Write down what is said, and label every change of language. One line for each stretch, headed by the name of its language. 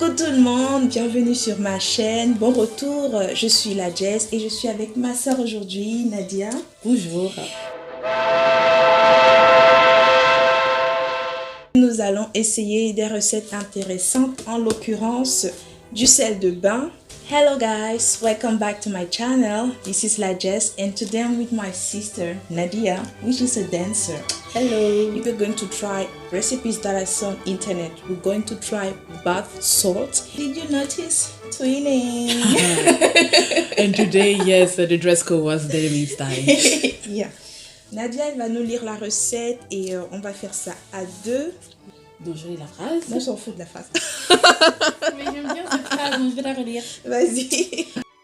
French: le monde, bienvenue sur ma chaîne. Bon retour, je suis la Jess et je suis avec ma soeur aujourd'hui, Nadia. Bonjour. Nous allons essayer des recettes intéressantes, en l'occurrence du sel de bain.
English: Hello guys, welcome back to my channel. This is La Jess and today I'm with my sister Nadia, which is a dancer. Hello. We're going to try recipes that I saw on internet. We're going to try bath salt. Did you notice twinning? And today, yes, the dress code was Demi style. Yeah.
French: Nadia, elle va nous lire la recette et on va faire ça à deux. Donc je lis la phrase. Moi, je s'en fous de la phrase. Mais j'aime bien cette phrase, donc je vais la relire. Vas-y.